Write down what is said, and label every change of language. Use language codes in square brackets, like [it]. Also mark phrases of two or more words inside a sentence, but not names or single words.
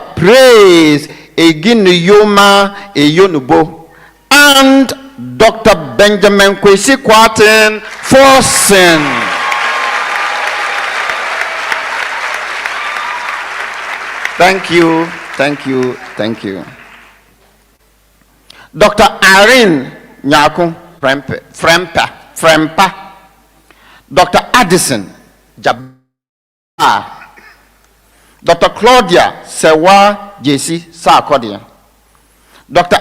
[en] Praise Eginuyoma Eyonubo, and Dr. Benjamin Kwesi Kwatin Forsen. Thank you, thank you, thank you. Dr. Irene Nyaku Frempa, Dr. Addison Jabba, Dr. Claudia Sewa JC Sarkodia, Dr.